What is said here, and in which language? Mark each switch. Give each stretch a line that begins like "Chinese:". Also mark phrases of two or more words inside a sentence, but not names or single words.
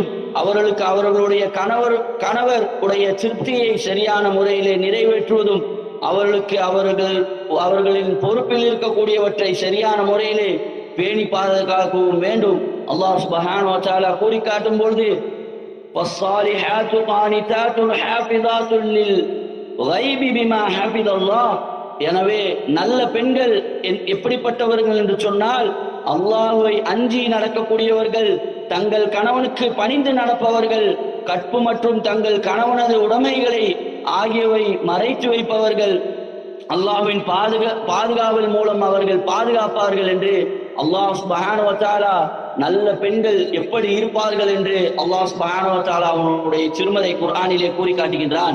Tamil: அவர்களுக்கு அவர்களுடைய கணவர் உடைய திருப்தியை சரியான முறையிலே நிறைவேற்றுவதும், அவர்களுக்கு அவர்களின் பொறுப்பில் இருக்கக்கூடியவற்றை சரியான முறையிலே பேணி பாதுகாக்கவும் வேண்டும். அல்லாஹ்
Arabic: سبحانه وتعالى
Tamil: கூறி காட்டும் பொழுது
Arabic: وَالصَّالِحَاتُ قَانِتَاتٌ حَافِظَاتٌ لِلْغَيْبِ بِمَا حَفِظَ اللَّهُ.
Tamil: எனவே நல்ல பெண்கள் எப்படிப்பட்டவர்கள் என்று சொன்னால், அல்லாஹ்வை அஞ்சி நடக்கக்கூடியவர்கள், தங்கள் கணவனுக்கு பணிந்து நடப்பவர்கள், கற்பு மற்றும் தங்கள் கணவனது உடைமைகளை ஆகியவை மறைத்து வைப்பவர்கள், அல்லாஹ்வின் பாதுகாவல் மூலம் அவர்கள் பாதுகாப்பார்கள் என்று அல்லாஹ்
Arabic: سبحانه وتعالى
Tamil: நல்ல பெண்கள் எப்படி இருப்பார்கள் என்று அல்லாஹ்
Arabic: سبحانه وتعالى
Tamil: அவனுடைய திருமறை குர்ஆனிலே கூறி காட்டுகின்றான்.